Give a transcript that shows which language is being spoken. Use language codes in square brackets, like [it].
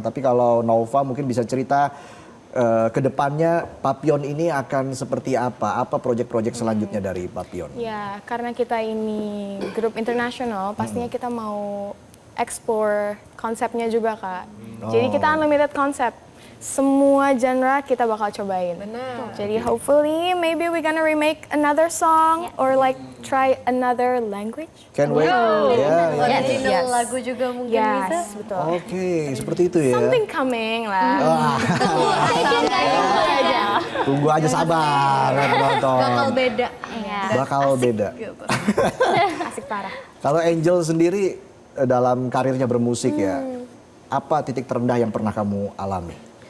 [id] Tapi kalau Nova mungkin bisa cerita ke depannya Papillon ini akan seperti apa? Apa proyek-proyek selanjutnya dari Papillon? Ya, karena kita ini grup internasional, pastinya kita mau explore konsepnya juga, Kak. Jadi kita unlimited konsep. Semua genre kita bakal cobain. Benar. [en] Jadi hopefully maybe we gonna remake another song or like try another language. Can wait. [id] Ya, ya. Original lagu juga mungkin bisa. [en] Yes, betul. [id] Oke, seperti itu ya. [en] Something coming lah. [id] Wah, tunggu aja sabar penonton. Bakal beda. Bakal beda. Asik parah. Kalau Angel sendiri dalam karirnya bermusik ya, apa titik terendah yang pernah kamu alami?